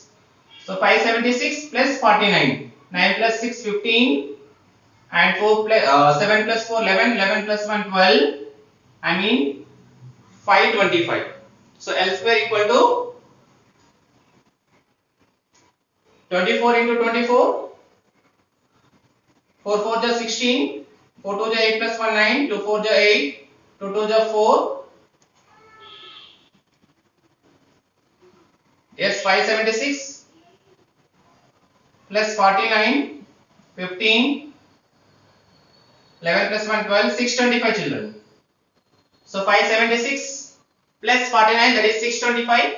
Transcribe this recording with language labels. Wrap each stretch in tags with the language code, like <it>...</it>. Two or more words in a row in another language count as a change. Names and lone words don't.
<en>So 576 plus 49, 9 plus 6 15 and 4 plus 7 plus 4 11, 11 plus 1 12, I mean 525. So L square equal to 24 into 24, 4 4 ja 16, 4 2 ja 8 plus 1 9, 2 4 ja 8, 2 2 ja 4, yes 576 plus 49, 15, 11 plus 1 12, 625 children. So 576 plus 49, that is 625.</en>